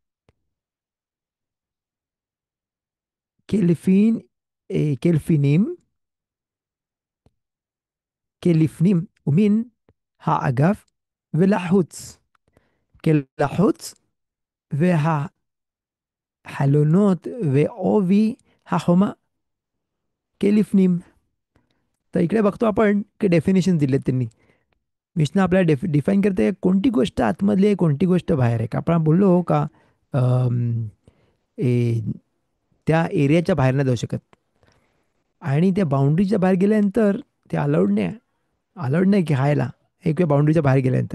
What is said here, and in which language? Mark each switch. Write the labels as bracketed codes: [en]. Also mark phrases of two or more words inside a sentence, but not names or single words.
[he] כלפין, כלפינים, כלפנים, ומן האגף ולחוץ. כלחוץ והחלונות ועובי החומה כלפנים. [mr] तर इकडे बघतो आपण की डेफिनेशन दिलेत त्यांनी. मिशनं आपल्याला डिफाईन करते कोणती गोष्ट आतमधली आहे, कोणती गोष्ट बाहेर आहे. का आपण बोललो का अम, ए, त्या एरियाच्या बाहेर नाही जाऊ शकत, आणि त्या बाउंड्रीच्या बाहेर गेल्यानंतर ते अलाउड नाही की हायला एक वेळ बाउंड्रीच्या बाहेर गेल्यानंतर.